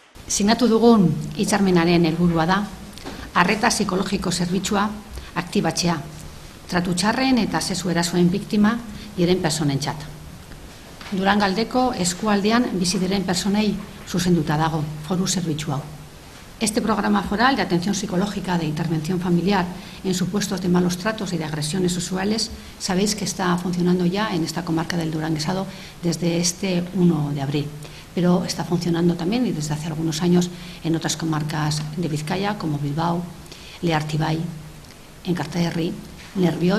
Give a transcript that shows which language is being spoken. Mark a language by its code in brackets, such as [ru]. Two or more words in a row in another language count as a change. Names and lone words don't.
[eu] Sinatu dugun hitzarmenaren helburua da arreta psikologiko zerbitzua aktibatzea, tratu txarren eta sexu erasoen biktima diren personentzat. Durangaldeko eskualdean bizi diren personei zuzenduta dago foru zerbitzu hau. [es] Este programa foral de atención psicológica de intervención familiar en supuestos de malos tratos y de agresiones sexuales, sabéis que está funcionando ya en esta comarca del Duranguesado desde este 1 de abril. Pero está funcionando también y desde hace algunos años en otras comarcas de Vizcaya, como Bilbao, Leartibay, Enkarterri, Nerbioi.